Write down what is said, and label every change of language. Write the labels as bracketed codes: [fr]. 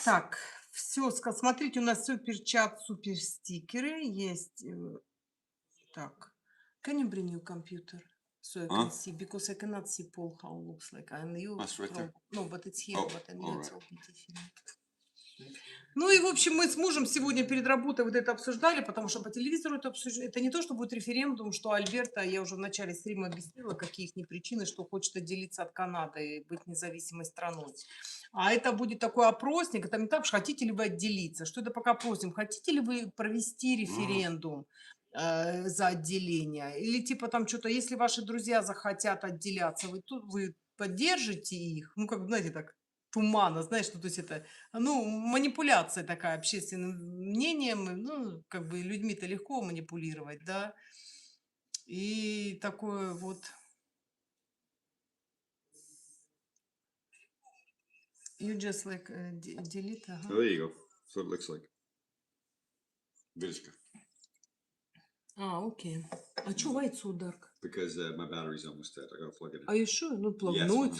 [ru] Так, все, смотрите, у нас супер-чат, супер-стикеры есть. Так, [en] can you bring your computer so I Huh? can see? Because I cannot see Paul how it looks like. And you That's right there. No, but it's here, Oh, but I all it's right. all different. [ru] Ну и, в общем, мы с мужем сегодня перед работой вот это обсуждали, потому что по телевизору это обсуждали. Это не то, что будет референдум, что Альберта, я уже в начале стрима объяснила, какие их причины, что хочет отделиться от Канады и быть независимой страной. А это будет такой опросник, это не так, что хотите ли вы отделиться. Что это пока просим? Хотите ли вы провести референдум за отделение? Или типа там что-то, если ваши друзья захотят отделяться, вы поддержите их? Ну, как бы, знаете, так туманно, знаешь, ну, то есть это, ну, манипуляция такая общественным мнением, ну, как бы людьми-то легко манипулировать, да, и такое вот. [en] You just like delete, ага. So there you go. So it looks like. Vidishka. [ru] Окей. А что [en] white so dark? Because my battery's almost dead. I gotta plug it in. Are you sure? No, plug. Yes, No, it's